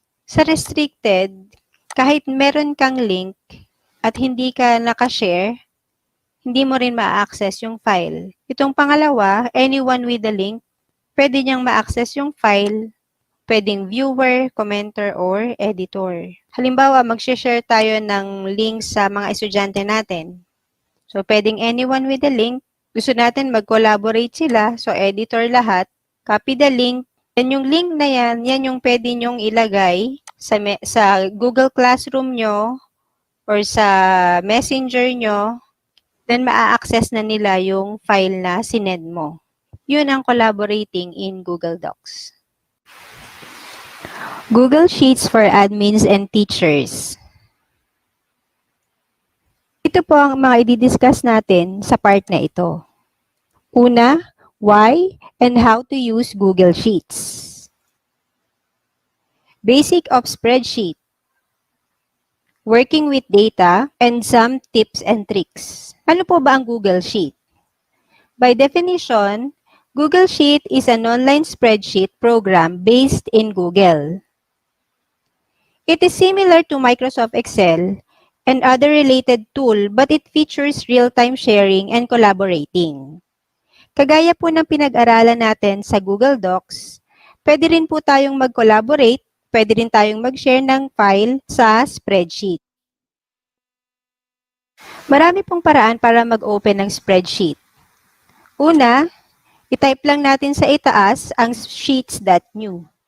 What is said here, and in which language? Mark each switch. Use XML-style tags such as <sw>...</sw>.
<tl>Sa restricted, kahit meron kang link at hindi ka nakashare, hindi mo rin ma-access yung file. Itong pangalawa,</tl> <en>anyone with the link,</en> <tl>pwede niyang ma-access yung file, pwedeng viewer, commenter, or editor. Halimbawa, mag-share tayo ng link sa mga estudyante natin.</tl> <en>So, pwedeng anyone with the link.</en> <tl>Gusto natin mag-collaborate sila. So, editor lahat.</tl> <en>Copy the link.</en> <tl>Then, yung link na yan yung pwede nyong ilagay sa Google Classroom nyo or sa Messenger nyo. Then, maa-access na nila yung file na sinend mo. Yun ang</tl> <en>collaborating in Google Docs. Google Sheets for admins and teachers.</en> <tl>Ito po ang mga i-discuss natin sa part na ito.</tl> <en>Una, why and how to use Google Sheets. Basic of spreadsheet. Working with data and some tips and tricks.</en> <tl>Ano po ba ang Google Sheet?</tl> <en>By definition, Google Sheet is an online spreadsheet program based in Google. It is similar to Microsoft Excel and other related tool, but it features real-time sharing and collaborating.</en> <tl>Kagaya po ng pinag-aralan natin sa Google Docs, pwede rin po tayong mag-collaborate, pwede rin tayong mag-share ng file sa spreadsheet. Marami pong paraan para mag-open ng spreadsheet. Una, i-type lang natin sa itaas ang sheets.new.</tl>